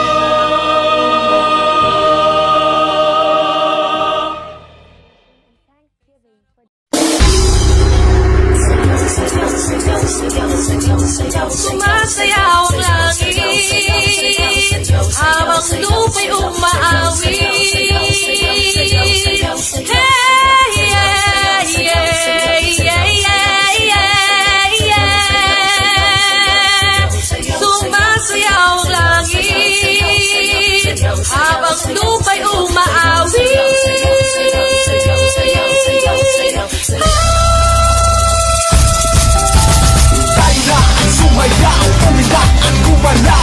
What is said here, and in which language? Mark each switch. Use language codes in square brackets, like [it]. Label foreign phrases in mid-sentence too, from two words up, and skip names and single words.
[tl] Sumasayaw ang langit habang lupa'y umaawi. [en] Hey, yeah, yeah, yeah, yeah, yeah, yeah. [tl] Sumasayaw ang langit habang lupa'y umaawi. Sumayaw, umiyak at gumalaw.